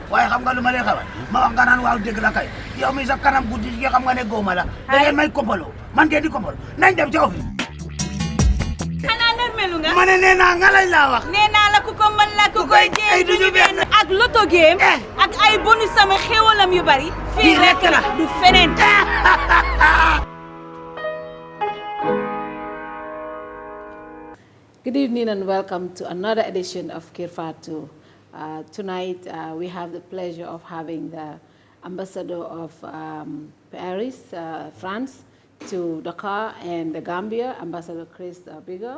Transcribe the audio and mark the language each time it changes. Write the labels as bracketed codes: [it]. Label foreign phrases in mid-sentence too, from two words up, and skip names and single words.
[wo] waaye xam nga lu ma lay xamal ma wax nga naan waaw dëgg la kay yow mi sa kanam guddi gi xam nga ne góoma la da ngeen may kompaloo man ngeen di kompaloo nañ dem ci office xanaa nërmelu nga ma ne nee naa nga lañ laa wax nee naa la ku ko mën la ku koy jéem duñu benn ak loto game ak ay bonus sama xéwalam yu bari fii rek la du feneen [en] Good evening and welcome to another edition of KERR FATOU. Tonight we have the pleasure of having the ambassador of Paris, France, to Dakar and the Gambia, Ambassador Christophe Bigot.